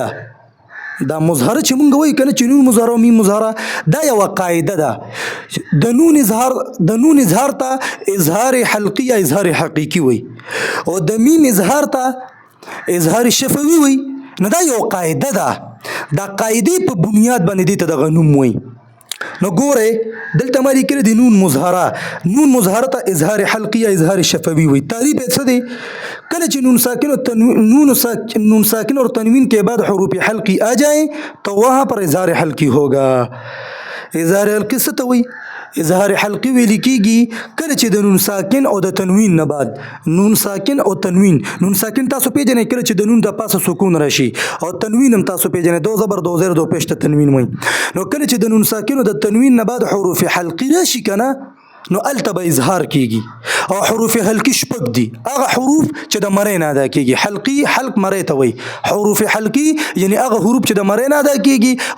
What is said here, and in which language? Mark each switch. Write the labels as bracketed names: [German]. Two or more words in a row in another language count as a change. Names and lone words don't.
[Pashto] ده دا مظهره چې مونږ وایو کنه چې نون مظهره او میم مظهره دا یو قاعده ده د نون اظهار ته اظهار حلقي یا اظهار حقيقي وي او د میم اظهار ته اظهار شفوي وي نو دا یو قاعده ده دا قاعده په بنیاد باندې دي ته د غنوم وي نو ګوره دلته مری کړی د نون مظهره ته اظهار حلقي یا اظهار شفوي وي تعریف څه دی کله چې [Urdu] نون ساکن اور تنوین کے بعد حروف حلقی آ جائیں تو وہاں پر اظہار حلقی ہوگا [Pashto] اظہار حلقی څه ته وایي اظهار حلقي ویل کېږي کله چې د نون ساکن او د تنوین نه بعد نون ساکن او تنوین نون ساکن تاسو پیژنئ کله چې د نون د پاسه سکون راشي او تنوین هم تاسو پیژنئ دو زبر دو زیر دو پیش ته تنوین وایي نو کله چې د نون ساکن او د تنوین نه بعد حروف حلقي راشي کنه نو الته به اظهار کیږي او حروف حلقي شپږ دي هغه حروف چې د مرۍ نه ادا کیږي حلقي حلق مرۍ ته وایي حروف حلقي یعنی هغه حروف چې د مرۍ نه ادا کیږي